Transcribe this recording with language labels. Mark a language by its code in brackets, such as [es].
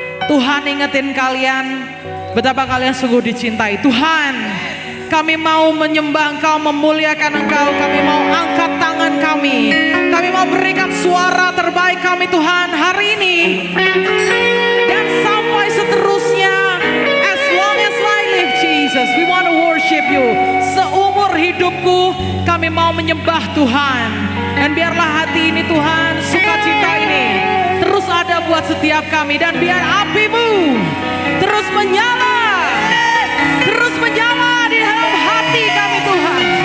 [id] Tuhan ingetin kalian betapa kalian sungguh dicintai. Tuhan, kami mau menyembah Engkau, memuliakan Engkau. Kami mau angkat tangan kami. Kami mau berikan suara terbaik kami Tuhan hari ini. Dan sampai seterusnya. [en] As long as I live Jesus, we want to worship you. [id] Seumur hidupku kami mau menyembah Tuhan. Dan biarlah hati ini Tuhan, sukacita ini terus ada buat setiap kami. Dan biar apimu terus menyala. Terus menyala di dalam hati kami Tuhan.